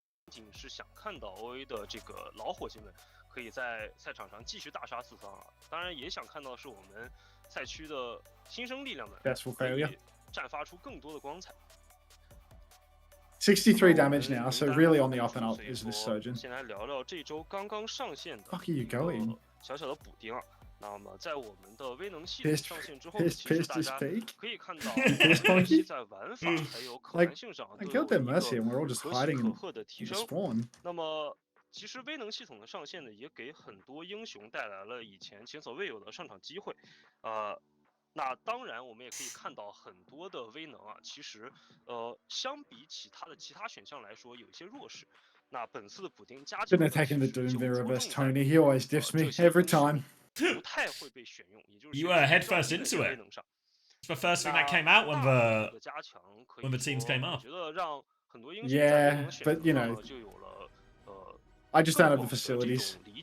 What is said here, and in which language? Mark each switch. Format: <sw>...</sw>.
<zh>仅是想看到 OA 的这个老伙计们可以在赛场上继续大杀四方啊！当然也想看到是我们赛区的新生力量们可以绽发出更多的光彩。</zh> <en>63 damage now, so really on the up and up is this Sojourn.</en> <zh>先来聊聊这周刚刚上线的</zh> <en>Fuck are you going?</en> <zh>小小的补丁啊。那么在我们的威能系统上线之后，其实大家可以看到，威能系在玩法还有可玩性上都有一个可喜可贺的提升。那么，其实威能系统的上线呢，也给很多英雄带来了以前前所未有的上场机会。那当然，我们也可以看到很多的威能啊，其实相比起它的其他选项来说，有一些弱势。那本次的补丁加</zh> <en>Been attacking the Doom Vera versus Tony. He always diffs me every time.</en> <zh>不太会被选用，也就是</zh> <en>You were head first into it. It's the first thing that came out when the teams came up. Yeah, but you know, I just don't have the facilities.</en>